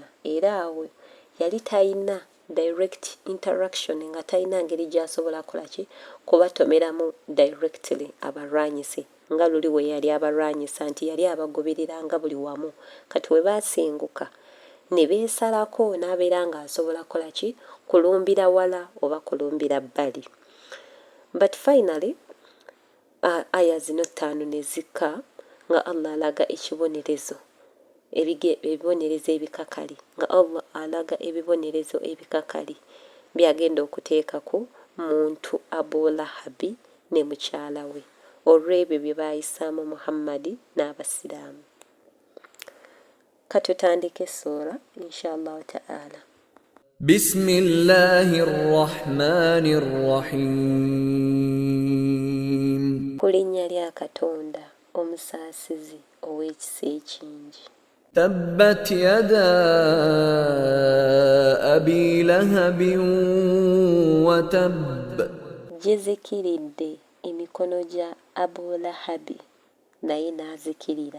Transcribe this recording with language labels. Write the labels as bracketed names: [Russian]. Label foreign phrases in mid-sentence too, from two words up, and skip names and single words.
[Ganda] Era awo yali talina [English] direct interaction, [Ganda] nga talina ngeri gy'asobola kolaki kubatomeramu directly abalwanyise nga luli we yali abalwanyisa nti yali abagobereranga buli wamu. Kati we baasenguka ne beesalako n'abeera ng'asobola kolaki kulumbira wala oba kulumbira bbali. [English] But finally [Ganda] aya zino 5 ne zikka nga Allah alaga ekibonerezo ebibonerezo ebikakali nga Allah alaga ebibonerezo ebikakali byagenda okuteeka ku muntu Abu Lahabi ne mukyala we olw'ebyo bye baayisaamu Muhammadi n'abasiraamu. Katutandike sura [Arabic] إن شاء الله تعالى. بسم الله الرحمن الرحيم. [Ganda] Kulinnya lya Katonda omusaasizi ow'ekisa ekingi. [Arabic] تبت يدا أبي لهب وتب. [Ganda] Gizikiridde emikono gya Abu Lahabi naye n'azikirira.